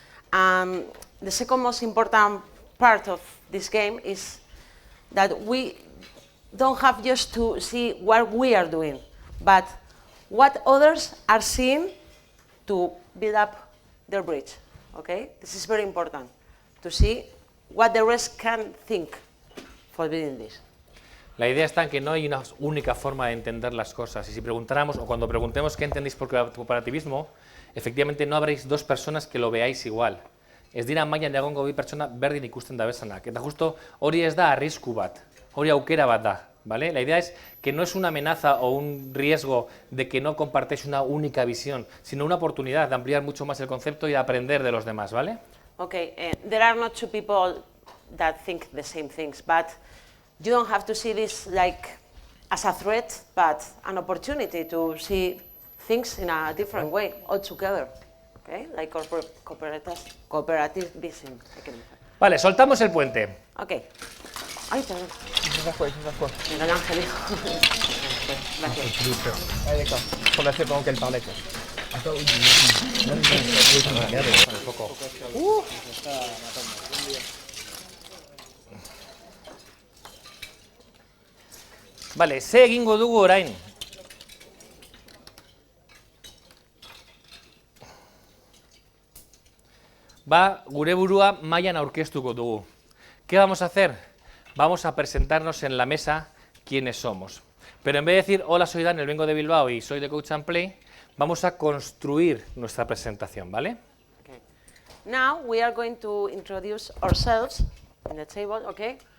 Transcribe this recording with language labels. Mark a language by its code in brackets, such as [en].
[en] The second most important part of this game is that we don't have just to see what we are doing, but what others are seeing to build up their bridge, okay? This is very important, to see what the rest can think for building this. [es] La idea está en que no hay una única forma de entender las cosas, y si preguntáramos, o cuando preguntemos qué entendéis por cooperativismo, efectivamente no habréis dos personas que lo veáis igual. [eu] Ez dira mailan egongo bi pertsona berdin ikusten dabezanak, eta justo hori ez da arrisku bat, hori aukera bat da, ¿vale? [es] La idea es que no es una amenaza o un riesgo de que no compartáis una única visión, sino una oportunidad de ampliar mucho más el concepto y de aprender de los demás, ¿vale? [en] Okay, there are not two people that think the same things, but you don't have to see this like as a threat, but an opportunity to see things in a different way altogether. Okay, like cooperativism. [es] Vale, soltamos el puente. Okay. Ay, perdón. Después. Miguel Ángel, hijo. Gracias. [fr] Allez, d'accord. On a fait pendant qu'elle parlait, quoi. [eu] Vale, ze egingo dugu orain. Gure burua mailan aurkeztuko dugu. [es] ¿Qué vamos a hacer? Vamos a presentarnos en la mesa quiénes somos. Pero en vez de decir, hola, soy Daniel, vengo de Bilbao y soy de Coach and Play, vamos a construir nuestra presentación, ¿vale? [en] Okay. Now we are going to introduce ourselves in the table, okay?